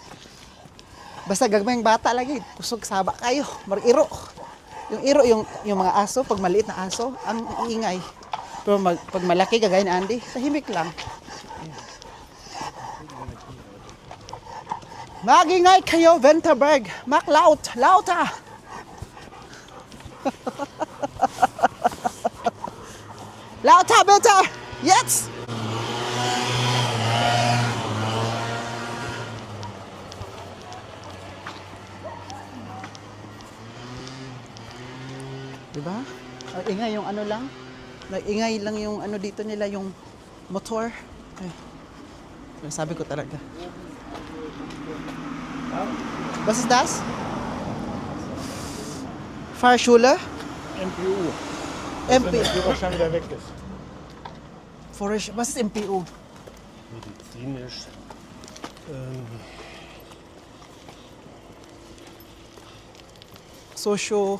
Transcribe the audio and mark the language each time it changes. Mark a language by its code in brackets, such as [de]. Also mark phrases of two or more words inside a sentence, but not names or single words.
[ceb] Basta gagmayng bata lagi, kusog saba kayo, mag-iro. [tl] Yung iro, yung mga aso, pag maliit na aso, ang iingay. Pero pag malaki, gagaya ni Andy, tahimik lang. Mag-ingay kayo, Vinterberg. [de] Laut, lauta. Lauta, bitte. Jetzt. [tl] Diba? Ingay yung lang. Nag-ingay lang yung dito nila, yung motor. Ay. Sabi ko talaga. [de] Was ist das? Fahrschule? MPU. MP. Wenn der Führerschein wieder weg ist. Was ist MPU? Medizinisch. Socio.